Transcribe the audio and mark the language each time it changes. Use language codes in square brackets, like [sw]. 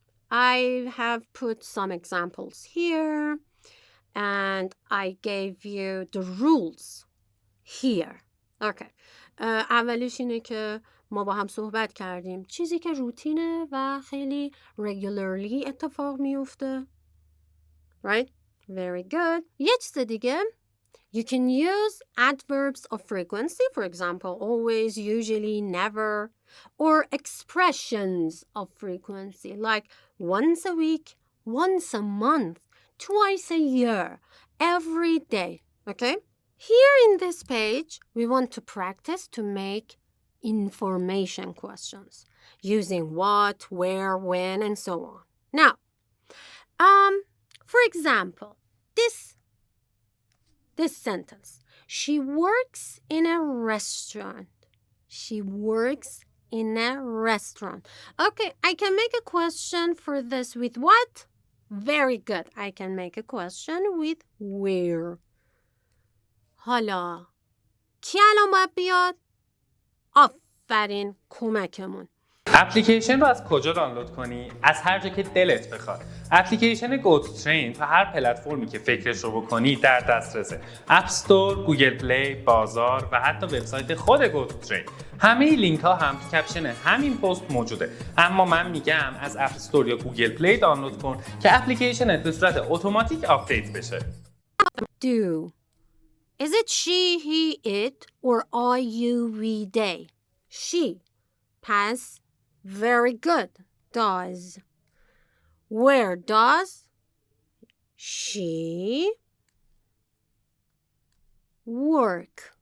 [en] I have put some examples here and I gave you the rules here. Okay. [fa] اولیش اینه که ما با هم صحبت کردیم. چیزی که روتینه و خیلی regularly اتفاق میفته. [en] Right? Very good. [fa] یه چیز دیگه. [en] You can use adverbs of frequency, for example, always, usually, never, or expressions of frequency, like once a week, once a month, twice a year, every day. Okay? Here in this page, we want to practice to make information questions using what, where, when, and so on. Now, for example, this sentence. She works in a restaurant. She works in a restaurant. Okay, I can make a question for this with what? Very good. I can make a question with where. [fa] حالا کی الان باید بیاد؟ آفرین کمکمون. اپلیکیشن رو از کجا دانلود کنی؟ از هر جا که دلت بخواد. اپلیکیشن گوتوترین تا هر پلتفرمی که فکرش رو بکنی در دسترسه. اپ استور، گوگل پلی، بازار و حتی وبسایت خود گوتوترین. همه لینک ها هم تو کپشن همین پست موجوده. اما من میگم از اپ استور یا گوگل پلی دانلود کن که اپلیکیشنت به صورت اتوماتیک آپدیت بشه. [en] Do. Is it she, he, it, or I, you, we, they? She. Past. Very good. Does. Where does she work?